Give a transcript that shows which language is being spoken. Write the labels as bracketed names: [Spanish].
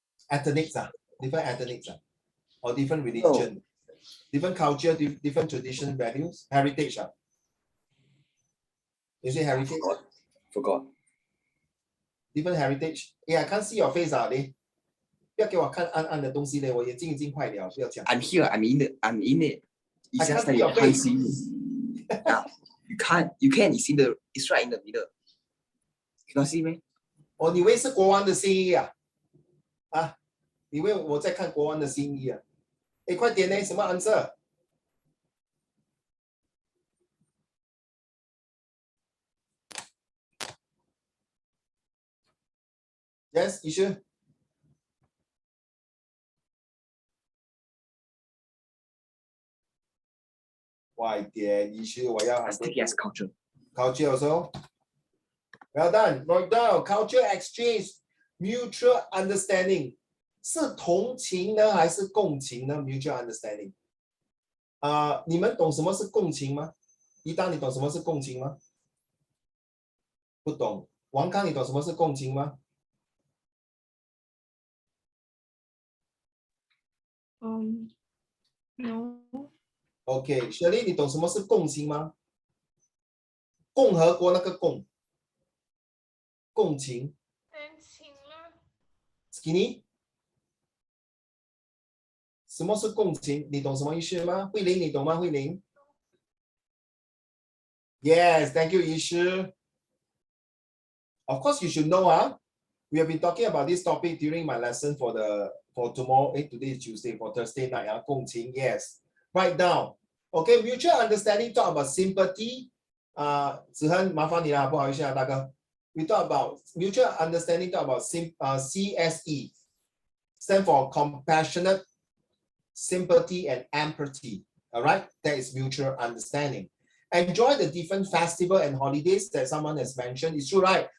[English] Ethnics, different ethnics, or different religion, different culture, different tradition, values, heritage. Is it heritage? Forgot. Different heritage. Yeah, I can't see your face, Lee. [Chinese] 不要给我看暗暗的东西嘞，我眼睛已经坏了，不要讲。 [English] I'm here. I'm in it. It's I just that see your can't face. see me. Yeah, you can't. You can. It's right in the middle. You cannot see me. [Chinese] 哦，你以为是国王的新衣啊？啊，你以为我在看国王的新衣啊？哎，快点呢，什么 answer？ Yes, 医生。快点，医生，我要 [English] Let's take it as culture. culture also. Well done, write down. Culture exchange, mutual understanding. [Chinese] 是同情呢，还是共情呢 ？ [English] Mutual understanding. [Chinese] 你们懂什么是共情吗？一丹，你懂什么是共情吗？不懂。王康，你懂什么是共情吗？ [English] No. [Chinese] OK， 雪莉，你懂什么是共情吗？共和国那个共，共情。真情了。 [English] Skinny， [Chinese] 什么是共情？你懂什么意思吗？慧玲，你懂吗？ [English] 慧玲 ？Yes, thank you, 医师。 Of course, you should know, we have been talking about this topic during my lesson for tomorrow. Today is Tuesday, for Thursday night. 共情 yes. Write down. Okay, mutual understanding talk about sympathy. [Chinese] 子恒，麻烦你了，不好意思啊，大哥。 [English] We talk about mutual understanding, talk about CSE, stand for compassionate, sympathy, and empathy. All right, that is mutual understanding. Enjoy the different festival and holidays that someone has mentioned. It's true, right?